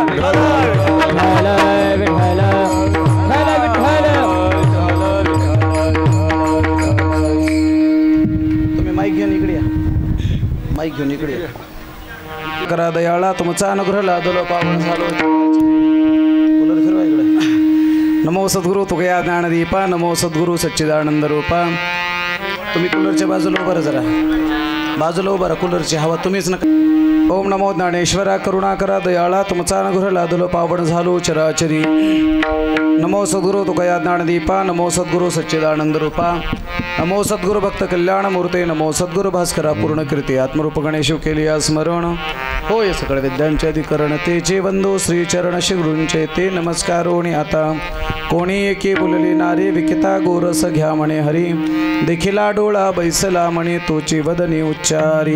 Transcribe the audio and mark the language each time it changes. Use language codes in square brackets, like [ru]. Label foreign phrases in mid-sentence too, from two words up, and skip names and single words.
[mr] विठ्ठल विठ्ठल विठ्ठल. तुम्ही माईक घेऊन इकडे या, माईक घेऊन इकडे या. करा दयाळा तुमचा अनुग्रह लादलो पावन झालो, कूलर फिरवा इकडे. नमो सद्गुरु तुकया ज्ञानदीपा, नमो सद्गुरु सच्चिदानंद रूपा. तुम्ही कूलरच्या बाजूला उभं जरा, बाजूला उभं कूलरची हवा तुम्हीच नका. ओम नमो ज्ञानेश्वरा करुणाकरा दयाळा तुमचा अनुग्रह लादलो पावन झालो चराचरी. नमो सद्गुरु तुकया ज्ञानदीपा, नमो सद्गुरु सच्चिदानंद रूपा, नमो सद्गुरु भक्त कल्याण मूर्ते, नमो सद्गुरु भास्करा पूर्ण कीर्ती आत्मरूप गणेश केली स्मरण. होय सकळ विद्यांचे अधिकरण तेचे बंधू श्री चरण श्री गुरूंचे ते नमस्कारोणी. आता कोणी एके बोलली नारी, विकिता गोरस घ्या म्हणे हरी, देखिला डोळा बैसला म्हणे तोची वदनी उच्चारी.